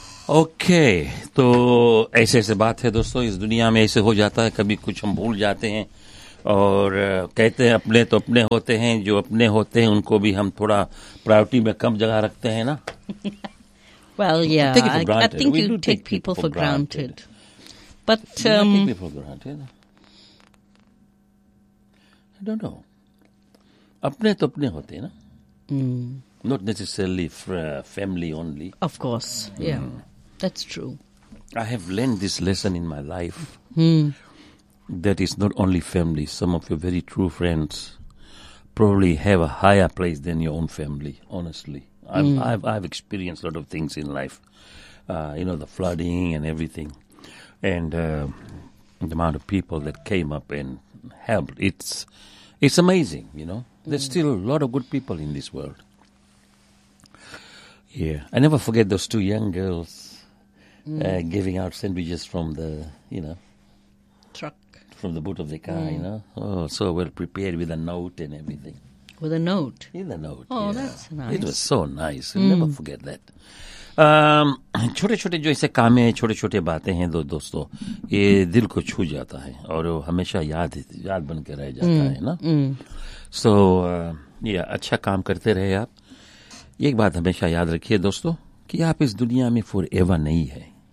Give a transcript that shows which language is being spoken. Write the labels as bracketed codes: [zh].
[hi] Okay तो ऐसे ऐसे बात है दोस्तों, इस दुनिया में ऐसे हो जाता है, कभी कुछ हम भूल जाते हैं और कहते हैं अपने तो अपने होते हैं, जो अपने होते हैं उनको भी हम थोड़ा प्रायोरिटी में कम जगह रखते हैं ना. [en] Well, yeah, I think you take people for granted. But do you take people for granted? I don't know. [hi] अपने तो अपने होते हैं ना. [en] Not necessarily family only. Of course, yeah, that's true. I have learned this lesson in my life. Mm. That is not only family. Some of your very true friends probably have a higher place than your own family. Honestly. I've experienced a lot of things in life, you know, the flooding and everything, and the amount of people that came up and helped. It's amazing, you know. There's still a lot of good people in this world. Yeah, I never forget those two young girls giving out sandwiches from the, you know, truck, from the boot of the car. You know, oh, so well prepared with a note and everything. With a note. In the note. Oh, that's nice. It was so nice. I'll never forget that. [hi] छोटे छोटे जो ऐसे काम हैं, छोटे छोटे बातें हैं दोस्तों, ये दिल को छू जाता है और हमेशा याद बन के रह जाता है ना. सो ये अच्छा काम करते रहे आप. एक बात हमेशा याद रखिए दोस्तों कि आप इस दुनिया में फॉर एवर नहीं है.